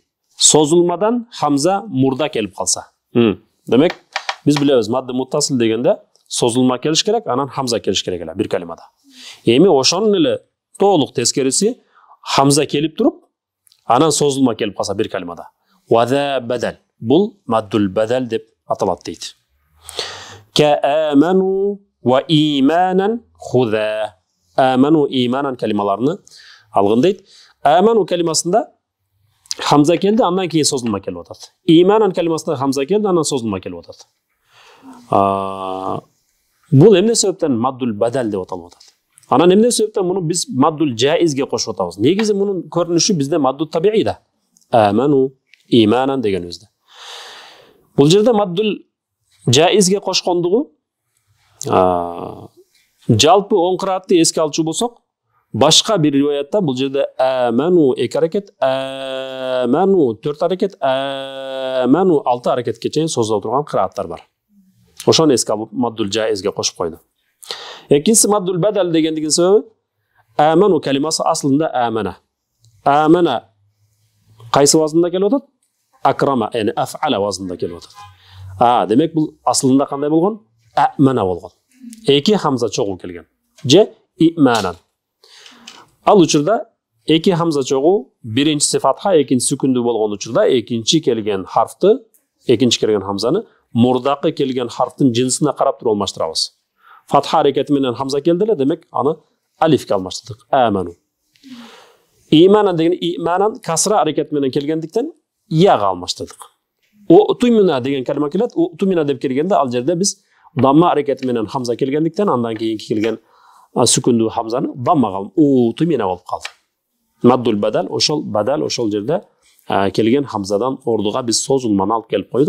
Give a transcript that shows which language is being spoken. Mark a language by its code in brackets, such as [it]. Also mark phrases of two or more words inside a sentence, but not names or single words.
[ky] Созулмадан хамза мурда келип калса. Демек биз билебиз [ar] مد المتصل [ky] дегенде созулма келиш керек, анан хамза келиш керек эле бир калимада. Эми ошонун эле толук тескериси хамза келип туруп, анан созулма келип калса бир калимада. [ar] وذا بدل. [ky] Бул [ar] مد البدل [ky] деп аталат дейт. [ar] كـ آمنوا و إيمانا هدى. آمنوا إيمانا [ky] калималарны алгын дейт. Аману калимасында хамза келди, андан кийин созулма келип атат. Иманан калимасында хамза келди, анан созулма келип атат. Бул эмне себептен [ar] مد البدل [ky] деп аталып атат? Анан эмне себептен муну биз [ar] مد الجائز [ky] кошуп атабыз? Негизи мунун көрүнүшү бизде [ar] مد الطبيعي. آمنوا إيمانا [ky] деген өздө. Бул жерде [ar] مد الجائز [ky] кошкондугу жалпы оң кыраатты эске алчу болсок, башка бир риwayatта бул жерде аману 2 аракет, аману 4 аракет, аману 6 аракетке чейин созула турган кырааттар бар. Ошону эске алып [ar] مد الجائز [ky] кошуп койду. Экинчиси [ar] مد البدل [ky] дегендигин себеби аману калимасы аслында амана. Амана кайсы вазында келип атат? Акрама, яни аф'ала вазында келип атат. Демек бул аслында кандай болгон? Амана болгон. Эки хамза чогуу келген. Же иманан. Ал учурда эки хамза чогуу биринчиси фатха, экинчиси сүкүндүү болгон учурда экинчи келген харфты, экинчи келген хамзаны мурдакы келген харфтын жинсине карап туруп алмаштырабыз. Фатха аракети менен хамза келди эле, демек аны алифке алмаштырдык. Аману. Иманан деген иманан касра аракети менен келгендиктен яга алмаштырдык. Утумина деген калима келет. Утумина деп келгенде ал жерде биз дамма аракети менен хамза келгендиктен андан кийинки келген сүкүндүү хамзаны даммага алып утумина болуп калды. [ar] مد البدل [ky] ошол жерде келген хамзадан ордуга биз созулманы алып келип койдук.